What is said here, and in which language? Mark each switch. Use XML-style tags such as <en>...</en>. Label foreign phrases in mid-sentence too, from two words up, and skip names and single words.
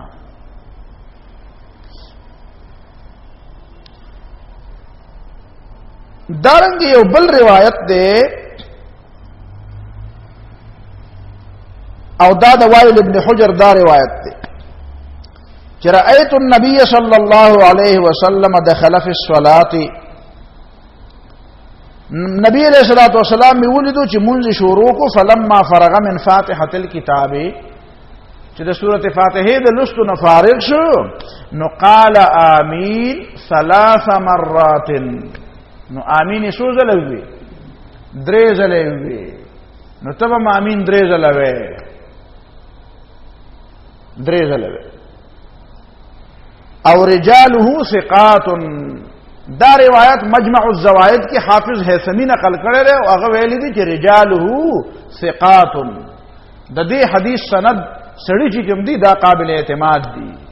<ps>دارنګ یو بل روایت ده او دا د وائل ابن حجر دا روایت ده چې</ps> <ar>رأيت النبي صلى الله عليه وسلم دخل في الصلاة</ar> <ps>نبی</ps> <ar>علیہ الصلوۃ والسلام</ar> <ps>می ولیدو چې مونږ شروع کو</ps> <ar>فلما فرغ من فاتحه الكتاب</ar> <ps>چې د سورته فاتحه د لستو نه فارغ شو نو</ps> <ar>قال آمین 3 مرات</ar> <ps>نو آمین څو ځله وی 3 ځله وی نو تب آمین 3 ځله وی 3 ځله وی او</ps> <ar>رجاله ثقات</ar> <ps>دا روایت مجمع الزوائد کی حافظ حیثمی نقل کړی دی او هغه ویلی دی چې</ps> <ar>رجاله ثقات</ar> <ps>د دې حدیث سند سړي چې کوم دی دا قابل اعتماد دی</ps>